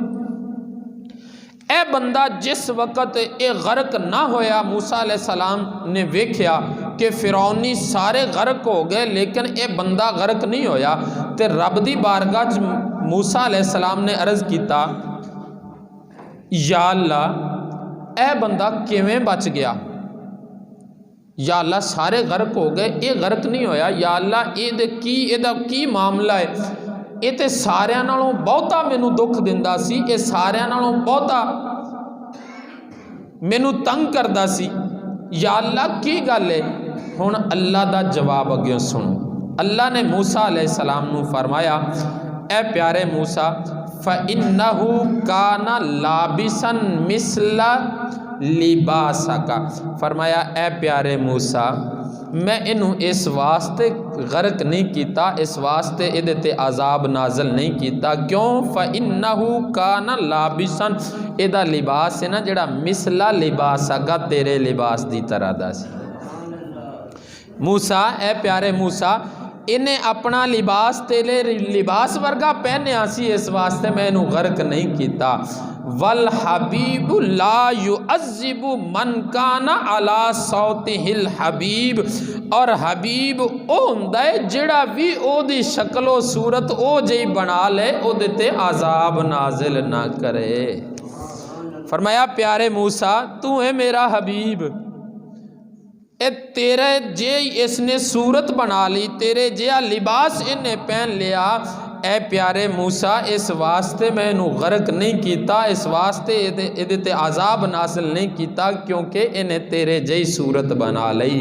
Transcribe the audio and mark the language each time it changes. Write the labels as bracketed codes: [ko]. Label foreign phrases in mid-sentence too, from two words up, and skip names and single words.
[pa] ਏ ਬੰਦਾ ਜਿਸ ਵਕ਼ਤ ਇਹ ਗ਼ਰਕ ਨਾ ਹੋਇਆ, ਮੂਸਾ ਅਲੈਹਿਸਸਲਾਮ ਨੇ ਵੇਖਿਆ ਕਿ ਫ਼ਿਰੌਨੀ ਸਾਰੇ ਗ਼ਰਕ ਹੋ ਗਏ ਲੇਕਿਨ ਇਹ ਬੰਦਾ ਗ਼ਰਕ ਨਹੀਂ ਹੋਇਆ, ਤੇ ਰੱਬ ਦੀ ਬਾਰਗਾਹ ਚ ਮੂਸਾ ਅਲੈਹਿਸਸਲਾਮ ਨੇ ਅਰਜ਼ ਕੀਤਾ, [ar] يا الله [pa] ਏ ਬੰਦਾ ਕਿਵੇਂ ਬਚ ਗਿਆ? [ar] يا الله [pa] ਸਾਰੇ ਗ਼ਰਕ ਹੋ ਗਏ, ਇਹ ਗ਼ਰਕ ਨਹੀਂ ਹੋਇਆ। [ar] يا الله [pa] ਇਹਦਾ ਕੀ ਮਾਮਲਾ ਹੈ? ਇਹ ਤਾਂ ਸਾਰਿਆਂ ਨਾਲੋਂ ਬਹੁਤਾ ਮੈਨੂੰ ਦੁੱਖ ਦਿੰਦਾ ਸੀ, ਇਹ ਸਾਰਿਆਂ ਨਾਲੋਂ ਬਹੁਤਾ ਮੈਨੂੰ ਤੰਗ ਕਰਦਾ ਸੀ। [ar] يا الله [pa] ਕੀ ਗੱਲ ਹੈ? ਹੁਣ ਅੱਲਾਹ ਦਾ ਜਵਾਬ ਅੱਗੇ ਸੁਣੋ। ਅੱਲਾਹ ਨੇ ਮੂਸਾ ਅਲੈਹਿਸਸਲਾਮ ਨੂੰ ਫ਼ਰਮਾਇਆ, ਏ ਪਿਆਰੇ ਮੂਸਾ, [ar] فإنه كان لابسا مثل لباسك. [pa] ਫ਼ਰਮਾਇਆ ਏ ਪਿਆਰੇ ਮੂਸਾ, ਮੈਂ ਇਹਨੂੰ ਇਸ ਵਾਸਤੇ ਗ਼ਰਕ ਨਹੀਂ ਕੀਤਾ, ਇਸ ਵਾਸਤੇ ਇਹਦੇ ਤੇ ਅਜ਼ਾਬ ਨਾਜ਼ਲ ਨਹੀਂ ਕੀਤਾ। क्यों? [ar] فإنه كان لابسا, [pa] ਇਹਦਾ ਲਿਬਾਸ ਹੈ ਨਾ ਜਿਹੜਾ [ar] مثل لباسك, [pa] ਤੇਰੇ ਲਿਬਾਸ ਦੀ ਤਰ੍ਹਾਂ ਦਾ ਸੀ। ਮੂਸਾ, ਏ ਪਿਆਰੇ ਮੂਸਾ, ਇਹਨੇ ਆਪਣਾ ਲਿਬਾਸ ਤੇਰੇ ਲਿਬਾਸ ਵਰਗਾ ਪਹਿਨਿਆ ਸੀ, ਇਸ ਵਾਸਤੇ ਮੈਂ ਇਹਨੂੰ ਗ਼ਰਕ ਨਹੀਂ ਕੀਤਾ। [ar] والحبيب لا يعذب من كان على صورته الحبيب, [pa] ਔਰ ਹਬੀਬ ਉਹ ਹੁੰਦਾ ਹੈ ਜਿਹੜਾ ਭੀ ਉਹਦੀ ਸ਼ਕਲੋ ਸੂਰਤ ਉਹ ਜਿਹੀ ਬਣਾ ਲਏ, ਉਹਦੇ ਤੇ ਅਜ਼ਾਬ ਨਾਜ਼ਿਲ ਨਾ ਕਰੇ। ਫ਼ਰਮਾਇਆ ਪਿਆਰੇ ਮੂਸਾ, ਤੂੰ ਹੈਂ ਮੇਰਾ ਹਬੀਬ, ਏ ਤੇਰੇ ਜਿਹੀ ਇਸਨੇ ਸੂਰਤ ਬਣਾ ਲਈ, ਤੇਰੇ ਜਿਹਾ ਲਿਬਾਸ ਇਹਨੇ ਪਹਿਨ ਲਿਆ, ਏ ਪਿਆਰੇ ਮੂਸਾ, ਇਸ ਵਾਸਤੇ ਮੈਂ ਇਹਨੂੰ ਗ਼ਰਕ ਨਹੀਂ ਕੀਤਾ, ਇਸ ਵਾਸਤੇ ਇਹਦੇ ਤੇ ਅਜ਼ਾਬ ਨਾਜ਼ਿਲ ਨਹੀਂ ਕੀਤਾ, ਕਿਉਂਕਿ ਇਹਨੇ ਤੇਰੇ ਜਿਹੀ ਸੂਰਤ ਬਣਾ ਲਈ।